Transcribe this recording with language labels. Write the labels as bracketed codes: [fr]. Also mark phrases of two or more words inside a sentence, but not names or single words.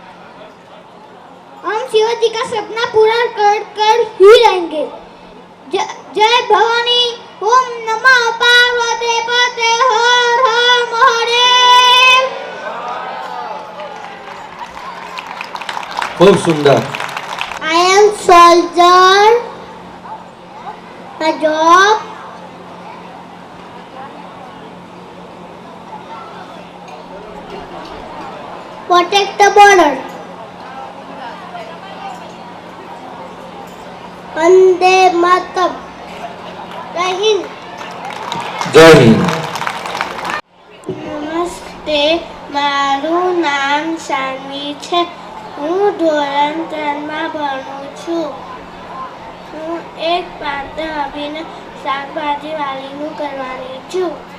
[hi] हम शिवाजी का सपना पूरा कर ही रहेंगे. जय भवानी. [sa] ओम नमः पार्वती पते हर हर महादेव. [gu] ખૂબ સુંદર. [en] I am soldier. My job protect the border. [hi] वंदे मातरम. जय हिंद. [gu] જય હિન્દ. નમસ્તે. મારું નામ સાનવી છે. હું ધોરણ 3માં ભણું છું. હું એક પાત્ર અભિનય શાકભાજી વાળીનું કરવાની છું.